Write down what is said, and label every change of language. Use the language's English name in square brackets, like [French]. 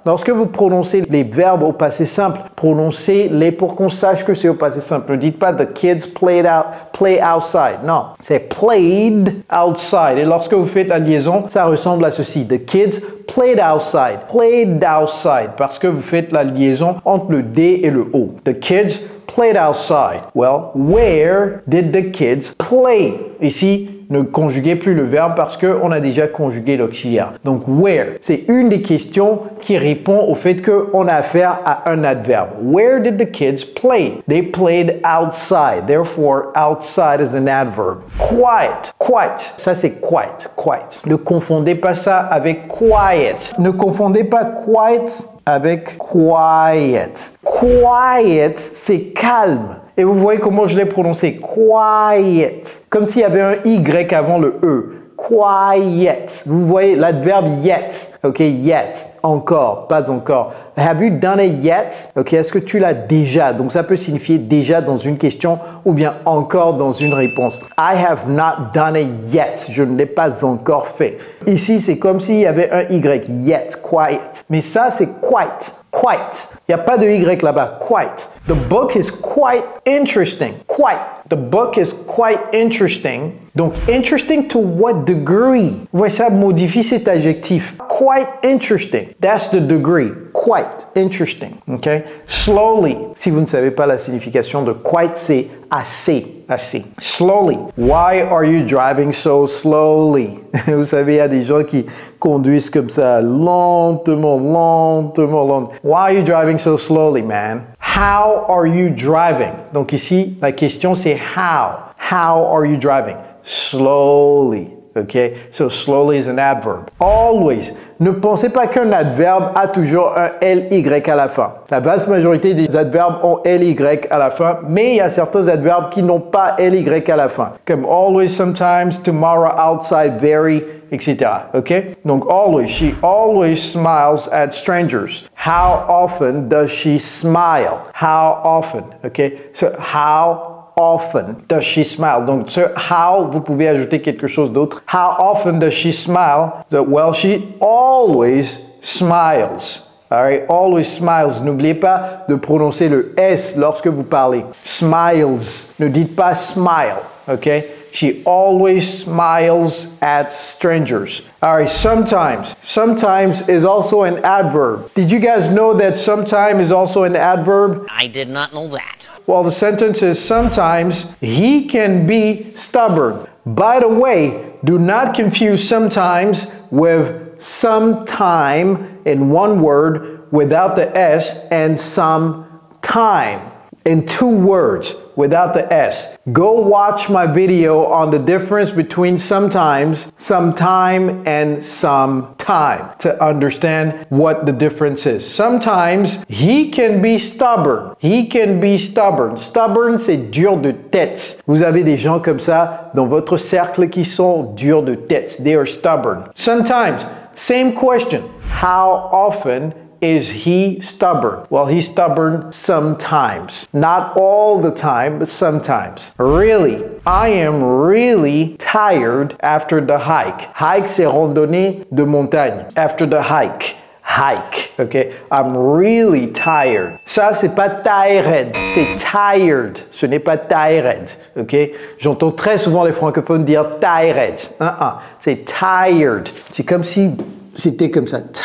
[French] Lorsque vous prononcez les verbes au passé simple, prononcez-les pour qu'on sache que c'est au passé simple. Ne dites pas [English] the kids play outside. [French] Non, c'est [English] played outside. [French] Et lorsque vous faites la liaison, ça ressemble à ceci. [English] The kids played outside. Played outside. [French] Parce que vous faites la liaison entre le D et le O. [English] The kids played outside. Well, where did the kids play? [French] Ici, ne conjuguez plus le verbe parce qu'on a déjà conjugué l'auxiliaire. Donc, where, c'est une des questions qui répond au fait qu'on a affaire à un adverbe. [English] Where did the kids play? They played outside. Therefore, outside is an adverb. [French] Quiet. Quiet. Ça, c'est quiet. Quiet. Ne confondez pas ça avec quiet. Ne confondez pas quiet avec quiet. Quiet, c'est calme. Et vous voyez comment je l'ai prononcé. Quiet. Comme s'il y avait un Y avant le E. Quiet. Vous voyez l'adverbe yet. [English] Ok, yet. [French] Encore, pas encore. [English] Have you done it yet? [French] Ok, est-ce que tu l'as déjà? Donc ça peut signifier déjà dans une question ou bien encore dans une réponse. [English] I have not done it yet. [French] Je ne l'ai pas encore fait. Ici, c'est comme s'il y avait un Y. Yet, quiet. Mais ça, c'est quite. Quite. Il n'y a pas de Y là-bas. Quite. [English] The book is quite interesting. Quite. The book is quite interesting. Donc, interesting to what degree? [French] Vous voyez, ça modifie cet adjectif. [English] Quite interesting. That's the degree. quite, interesting, okay? [French] Slowly, si vous ne savez pas la signification de quite, c'est assez, assez. [English] Slowly, why are you driving so slowly? [French] Vous savez, il y a des gens qui conduisent comme ça, lentement, lentement, lentement. [English] Why are you driving so slowly, man? How are you driving? [French] Donc ici, la question c'est how. [English] How are you driving? Slowly. Okay, so slowly is an adverb. Always. [French] Ne pensez pas qu'un adverbe a toujours un ly à la fin. La vaste majorité des adverbes ont ly à la fin, mais il y a certains adverbes qui n'ont pas ly à la fin. Comme always, sometimes, tomorrow, outside, very, etc. Okay? [English] Donc always, she always smiles at strangers. How often does she smile? How often? Okay? So how often does she smile? [French] Donc, ce how, vous pouvez ajouter quelque chose d'autre. [English] How often does she smile? So, well, she always smiles. All right, always smiles. [French] N'oubliez pas de prononcer le S lorsque vous parlez. Smiles. Ne dites pas smile. Okay? [English] She always smiles at strangers. All right, sometimes. Sometimes is also an adverb. Did you guys know that sometime is also an adverb? I did not know that. Well, the sentence is sometimes he can be stubborn. By the way, do not confuse sometimes with sometime in one word without the S and sometime in two words without the S. Go watch my video on the difference between sometimes, sometime, and sometime to understand what the difference is. Sometimes he can be stubborn. He can be stubborn. [French] Stubborn, c'est dur de tête. Vous avez des gens comme ça dans votre cercle qui sont durs de tête. [English] They are stubborn. Sometimes, same question. How often is he stubborn? Well, he's stubborn sometimes. Not all the time, but sometimes. Really, I am really tired after the hike. [French] Hike, c'est randonnée de montagne. [English] After the hike. Hike, okay? I'm really tired. [French] Ça, c'est pas tired, c'est tired. Ce n'est pas tired, okay? J'entends très souvent les francophones dire tired. C'est tired. C'est comme si c'était comme ça.